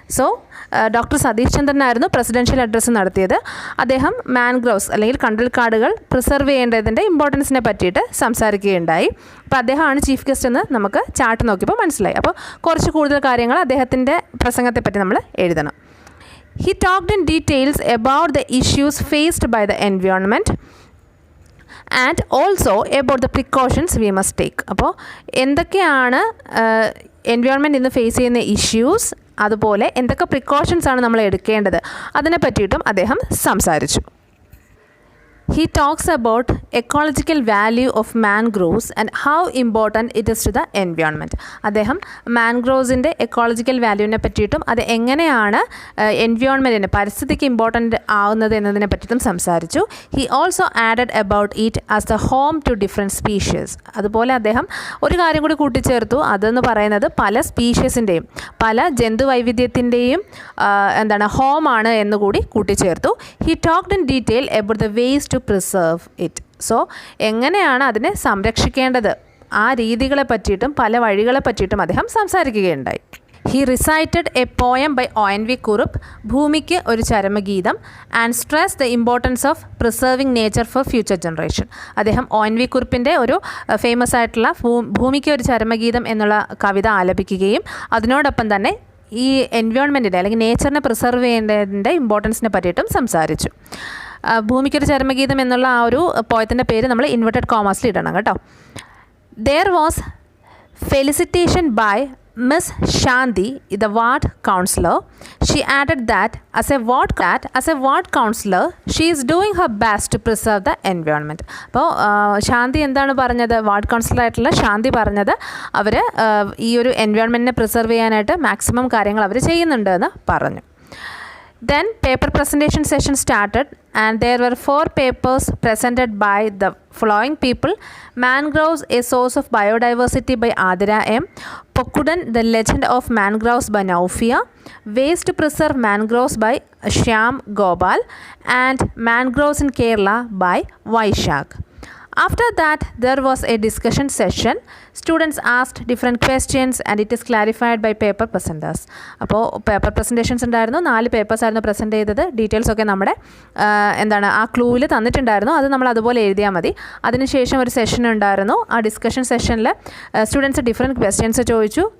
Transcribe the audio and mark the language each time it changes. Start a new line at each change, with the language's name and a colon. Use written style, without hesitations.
Malayalam: So doctor Satheesh ചന്ദ്രനായിരുന്നു presidential address നടത്തിയത്. അദ്ദേഹം mangroves അല്ലെങ്കിൽ കണ്ടൽക്കാടുകൾ പ്രിസർവ് ചെയ്യേണ്ടതിൻ്റെ ഇമ്പോർട്ടൻസിനെ പറ്റിയിട്ട് സംസാരിക്കുകയുണ്ടായി. അപ്പോൾ അദ്ദേഹമാണ് ചീഫ് ഗസ്റ്റ് എന്ന് നമുക്ക് ചാർട്ട് നോക്കിയപ്പോൾ മനസ്സിലായി. അപ്പോൾ കുറച്ച് കൂടുതൽ കാര്യങ്ങൾ അദ്ദേഹത്തിൻ്റെ പ്രസംഗത്തെപ്പറ്റി നമ്മൾ എഴുതണം.
English: He talked in details about the issues faced by the environment and also about the precautions we must take.
Malayalam: അപ്പോൾ എന്തൊക്കെയാണ് എൻവയോൺമെൻറ്റ് ഇന്ന് ഫേസ് ചെയ്യുന്ന ഇഷ്യൂസ്, അതുപോലെ എന്തൊക്കെ പ്രിക്കോഷൻസ് ആണ് നമ്മൾ എടുക്കേണ്ടത്, അതിനെ പറ്റിയിട്ടും അദ്ദേഹം സംസാരിച്ചു.
English: He talks about ecological value of mangroves and how important it is to the environment.
Malayalam: അദ്ദേഹം മാൻഗ്രോവ്സിൻ്റെ എക്കോളജിക്കൽ വാല്യൂവിനെ പറ്റിയിട്ടും അത് എങ്ങനെയാണ് എൻവയോൺമെൻറ്റിന്, പരിസ്ഥിതിക്ക് ഇമ്പോർട്ടൻ്റ് ആവുന്നത് എന്നതിനെ പറ്റിയിട്ടും സംസാരിച്ചു.
English: He also added about it as the home to different species.
Malayalam: അതുപോലെ അദ്ദേഹം ഒരു കാര്യം കൂടി കൂട്ടിച്ചേർത്തു. അതെന്ന് പറയുന്നത് പല സ്പീഷ്യസിൻ്റെയും, പല ജന്തുവൈവിധ്യത്തിൻ്റെയും ഹോമാണ് എന്നുകൂടി കൂട്ടിച്ചേർത്തു.
English: He talked in detail about the ways to preserve it.
Malayalam: So എങ്ങനെയാണ് അതിനെ സംരക്ഷിക്കേണ്ടത്, ആ രീതികളെ പറ്റിയിട്ടും പല വഴികളെ പറ്റിയിട്ടും അദ്ദേഹം സംസാരിക്കുകയുണ്ടായി.
English: He recited a poem by ONV Kurup, ഭൂമിക്ക് ഒരു ചരമഗീതം, and stressed the importance of preserving nature for future generation.
Malayalam: അദ്ദേഹം ONV കുറുപ്പിൻ്റെ ഒരു ഫേമസ് ആയിട്ടുള്ള ഭൂമിക്ക് ഒരു ചരമഗീതം എന്നുള്ള കവിത ആലപിക്കുകയും അതിനോടൊപ്പം തന്നെ ഈ എൻവയോൺമെൻറ്റിൻ്റെ അല്ലെങ്കിൽ നേച്ചറിനെ പ്രിസർവ് ചെയ്യേണ്ടതിൻ്റെ ഇമ്പോർട്ടൻസിനെ പറ്റിയിട്ടും സംസാരിച്ചു. ഭൂമിക്കൊരു ചരമഗീതം എന്നുള്ള ആ ഒരു പോയത്തിൻ്റെ പേര് നമ്മൾ ഇൻവെർട്ടഡ് കോമാസിൽ ഇടണം കേട്ടോ.
English: There was felicitation by Miss Shanti, the ward counselor, she added that as a ward counselor, she is doing her best to preserve the environment.
Malayalam: അപ്പോൾ ശാന്തി എന്താണ് പറഞ്ഞത്? വാർഡ് കൗൺസിലറായിട്ടുള്ള ശാന്തി പറഞ്ഞത് അവർ ഈ ഒരു എൻവയോൺമെൻറ്റിനെ പ്രിസർവ് ചെയ്യാനായിട്ട് മാക്സിമം കാര്യങ്ങൾ അവർ ചെയ്യുന്നുണ്ട് എന്ന് പറഞ്ഞു.
English: Then paper presentation session started and there were 4 papers presented by the following people: Mangroves, a source of biodiversity by Adira M. Pokkudan, the legend of mangroves by Naufia. Ways to preserve mangroves by Shyam Gopal. And mangroves in Kerala by Vaishak. After that, there was a discussion session. Students asked different questions and it is clarified by paper presenters.
Malayalam: അപ്പോൾ paper presentations ഉണ്ടായിരുന്നു. 4 papers ആയിരുന്നു present ചെയ്തത്. Details ഒക്കെ നമ്മുടെ ആ ക്ലൂവിൽ തന്നിട്ടുണ്ടായിരുന്നു. അത് നമ്മൾ അതുപോലെ എഴുതിയാൽ മതി. അതിനുശേഷം ഒരു സെഷൻ ഉണ്ടായിരുന്നു. ആ ഡിസ്കഷൻ സെഷനിൽ സ്റ്റുഡൻസ് ഡിഫറെൻറ്റ് ക്വസ്റ്റ്യൻസ് ചോദിച്ചു.